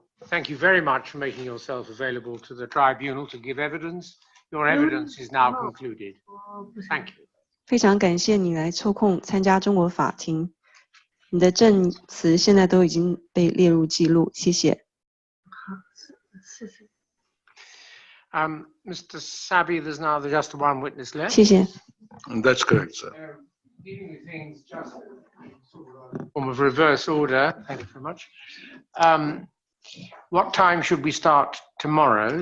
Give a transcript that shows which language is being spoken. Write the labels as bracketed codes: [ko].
[en] Thank you very much for making yourself available to the tribunal to give evidence. Your evidence is now concluded. Thank you. [zh] 非常感谢你来抽空参加中国法庭，你的证词现在都已经被列入记录，谢谢。谢谢。 [en] Mr. Sabi, there's now just one witness left. [zh] 谢谢。 [en] That's correct, sir. Dealing with things just form of reverse order. Thank you very much. What time should we start tomorrow?